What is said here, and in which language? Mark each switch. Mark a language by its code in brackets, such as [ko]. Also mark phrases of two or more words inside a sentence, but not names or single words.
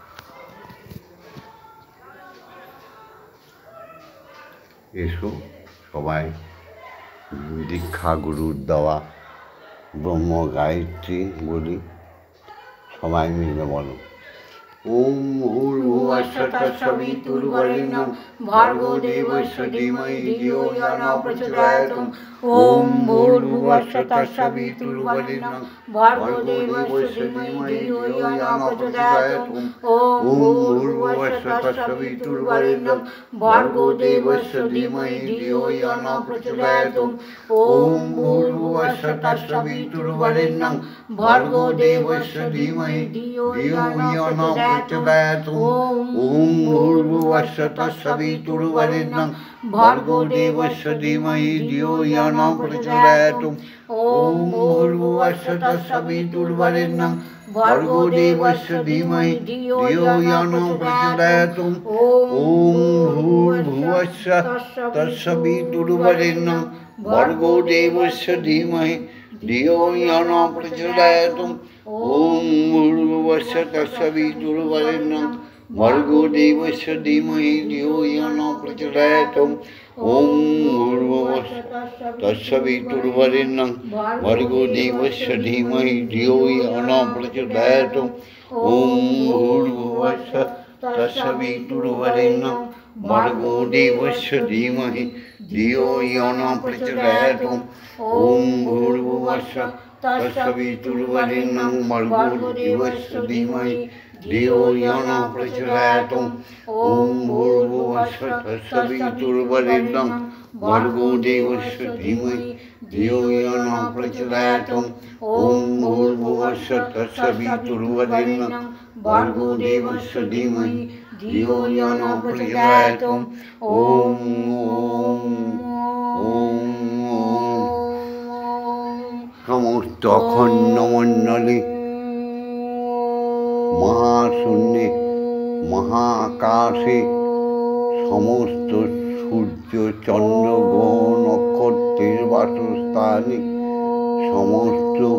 [bn] এসো সবাই দীক্ষা গুরুর দেওয়া ব্রহ্ম গায়ত্রী বলি, সবাই মিলে বলো। [sa] ওম ভূর্ভুবস্সুঃ তৎসবিতুর্বরেণ্যং ভর্গো দেবস্য ধীমহি ধিয়ো यो न प्रचोदयात्। ওম ভূর্ভুবস্সুঃ তৎসবিতুর্বরেণ্যং ভর্গো দেবস্য ধীমহি ধিয়ো यो न प्रचोदयात्। ওম ভূর্ভুবস্সুঃ তৎসবিতুর্বরেণ্যং ভর্গো দেবস্য ধীমহি ধিয়ো यो न प्रचोदयात्। ওম ভূর্ভুবস্সুঃ তৎসবিতুর্বরেণ্যং ভর্গো দেবস্য ধীমহি ধিয়ো यो न प्रचोदयात्। ওম ওম ভূর্ভুবস্সুঃ তৎসবিতুর্বরেণ্যং ভর্গো দেবস্য ধীমহি ধিয়ো ইয়ো ন প্রচোদয়াৎ। ওম ভূর্ভুবস্সুঃ তৎসবিতুর্বরেণ্যং ভর্গো দেবস্য ধীমহি ধিয়ো ইয়ো ন প্রচোদয়াৎ। ওম ভূর্ভুবস্সুঃ তৎসবিতুর্বরেণ্যং ভর্গো দেবস্য ধীমহি ধিয়ো ইয়ো ন প্রচোদয়াৎ। ওম ভূর্ভুবস্সুঃ তৎসবিতুর্বরেণ্যং ভর্গো দেবস্য ধীমহি ধিয়ো ইয়ো ন প্রচোদয়াৎ। ওম ভূর্ভুবস্সুঃ তৎসবিতুর্বরেণ্যং ভর্গো দেবস্য ধীমহি ধিয়ো ইয়ো ন প্রচোদয়াৎ। ওম ভূর্ভুবস্সুঃ তৎসবিতুর্বরেণ্যং ভর্গো দেবস্য ধীমহি ধিয়ো ইয়ো ন প্রচোদয়াৎ। ওম ভূর্ভুবস্সুঃ তৎসবিতুর্বরেণ্যং ভর্গো দেবস্য ধীমহি ধিয়ো ইয়ো ন প্রচোদয়াৎ। ওম ভূর্ভুবস্সুঃ তৎসবিতুর্বরেণ্যং ভর্গো দেবস্য ধীমহি ধিয়ো ইয়ো ন প্রচোদয়াৎ। ওম ভূর্ভুবস্সুঃ তৎসবিতুর্বরেণ্যং ভর্গো দেবস্য ধীমহি ধিয়ো ইয়ো ন প্রচোদয়াৎ। [bn] ওম ওম সমস্ত অখণ্ড মণ্ডলে মহাশূন্যে মহাকাশে সমস্ত সূর্য চন্দ্র গ্রহ নক্ষত্রের বাসস্থানে সমস্ত